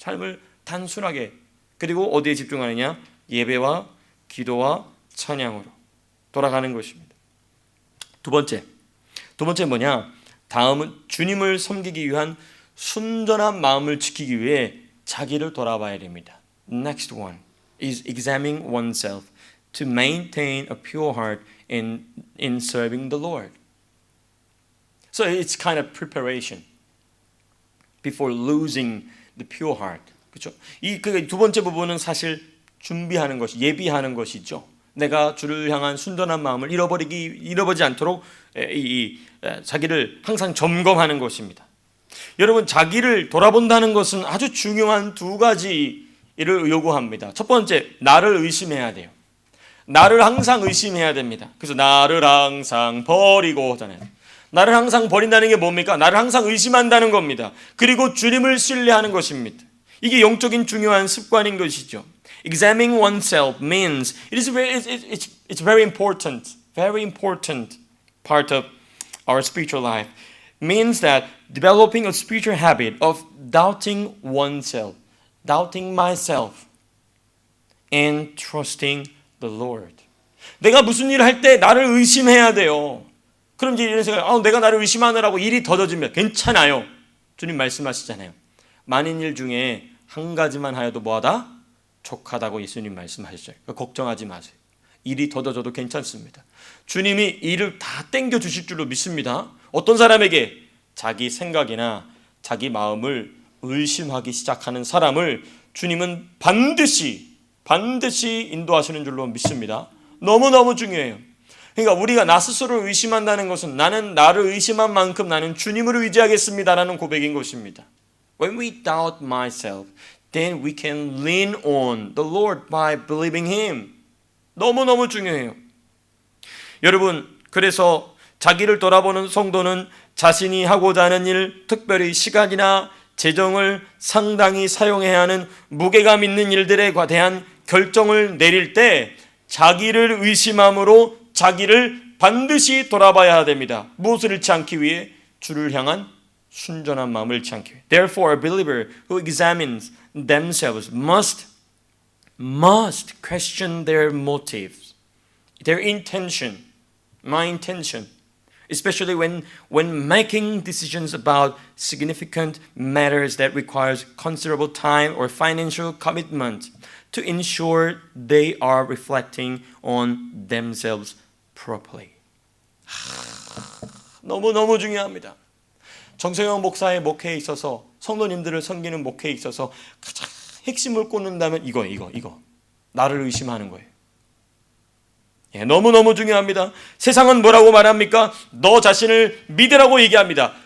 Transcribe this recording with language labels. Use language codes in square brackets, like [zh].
[ko] 삶을 단순하게 그리고 어디에 집중하느냐? 예배와 기도와 찬양으로 돌아가는 것입니다. 두 번째 뭐냐? 다음은 주님을 섬기기 위한 순전한 마음을 지키기 위해 자기를 돌아봐야 됩니다. [en] Next one is examining oneself to maintain a pure heart in serving the Lord. So it's kind of preparation before losing the pure heart. [ko] 그렇죠? 두 번째 부분은 사실 준비하는 것이 예비하는 것이죠. 내가 주를 향한 순전한 마음을 잃어버리지 않도록 자기를 항상 점검하는 것입니다. 여러분, 자기를 돌아본다는 것은 아주 중요한 두 가지 일을 요구합니다. 첫 번째, 나를 의심해야 돼요. 나를 항상 의심해야 됩니다. 그래서 나를 항상 버리고 하잖아요. 나를 항상 버린다는 게 뭡니까? 나를 항상 의심한다는 겁니다. 그리고 주님을 신뢰하는 것입니다. 이게 영적인 중요한 습관인 것이죠. [en] Examining oneself means it's very important part of our spiritual life. Means that developing a spiritual habit of doubting oneself, doubting myself, and trusting the Lord. [ko] 내가 무슨 일을 할 때 나를 의심해야 돼요. 그럼 이제 이런 생각, 내가 나를 의심하느라고 일이 더뎌지면 괜찮아요. 주님 말씀하시잖아요. 많은 일 중에 한 가지만 하여도 뭐하다? 족하다고 예수님 말씀하셨죠. 그러니까 걱정하지 마세요. 일이 더뎌져도 괜찮습니다. 주님이 일을 다 땡겨 주실 줄로 믿습니다. 어떤 사람에게? 자기 생각이나 자기 마음을 의심하기 시작하는 사람을 주님은 반드시 인도하시는 줄로 믿습니다. 너무너무 중요해요. 그러니까 우리가 나 스스로를 의심한다는 것은 나는 나를 의심한 만큼 나는 주님을 의지하겠습니다라는 고백인 것입니다. [en] When we doubt myself, then we can lean on the Lord by believing Him. [ko] 너무너무 중요해요. 여러분, 그래서 자기를 돌아보는 성도는 자신이 하고자 하는 일, 특별히 시간이나 재정을 상당히 사용해야 하는 무게감 있는 일들에 대한 결정을 내릴 때 자기를 의심함으로 자기를 반드시 돌아봐야 됩니다. 무엇을 잃지 않기 위해? 주를 향한 순전한 마음을 잃지 않기 위해. [en] Therefore, a believer who examines themselves must question their motives, their intention, my intention, especially when making decisions about significant matters that requires considerable time or financial commitment, to ensure they are reflecting on themselves properly. [ko] 너무너무 중요합니다. 정성영 목사의 목회에 있어서 성도님들을 섬기는 목회에 있어서 가장 핵심을 꽂는다면 이거 나를 의심하는 거예요. 너무너무 중요합니다. 세상은 뭐라고 말합니까? 너 자신을 믿으라고 얘기합니다.